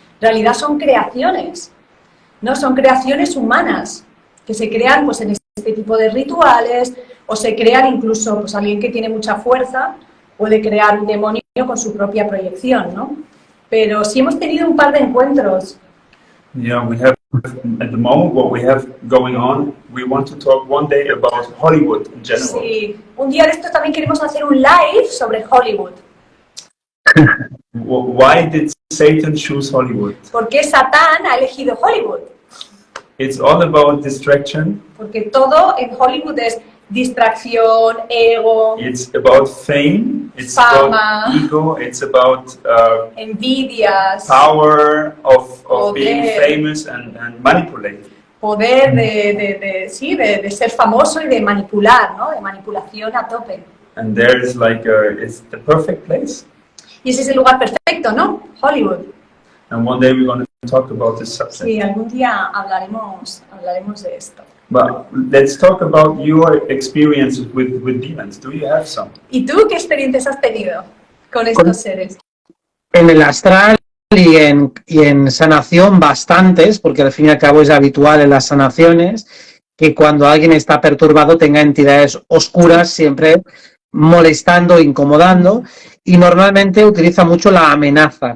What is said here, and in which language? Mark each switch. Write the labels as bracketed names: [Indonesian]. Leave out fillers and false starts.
[Spanish] En realidad son creaciones, ¿no? Son creaciones humanas que se crean pues en este tipo de rituales, o se crean incluso, pues alguien que tiene mucha fuerza puede crear un demonio con su propia proyección, ¿no? Pero sí hemos tenido un par de encuentros. [English] Yeah, we have, at the moment, what we have going on, we want to talk one day about Hollywood in general. [Spanish] Sí, un día de estos también queremos hacer un live sobre Hollywood. [English] Why did Satan choose Hollywood? [Spanish] ¿Por qué Satán ha elegido Hollywood? [English] It's all about distraction. [Spanish] Porque todo en Hollywood es distracción, ego, [English] It's about fame. It's [Spanish] Fama. [English] about ego. It's about [Spanish] envidias, [English] power of being [Spanish] Poder. [English] famous and manipulate. [Spanish] poder de ser famoso y de manipular, ¿no? De manipulación a tope. [English] And there is like it's the perfect place. [Spanish] Y ese es el lugar perfecto, ¿no? Hollywood. [English] And one day we're going to talk about this subject. [Spanish] Sí, algún día hablaremos de esto. [English] But let's talk about your experiences with demons. Do you have some? [Spanish] ¿Y tú qué experiencias has tenido con estos seres? En el astral y en sanación bastantes, porque al fin y al cabo es habitual en las sanaciones que cuando alguien está perturbado tenga entidades oscuras siempre molestando, incomodando, y normalmente utiliza mucho la amenaza.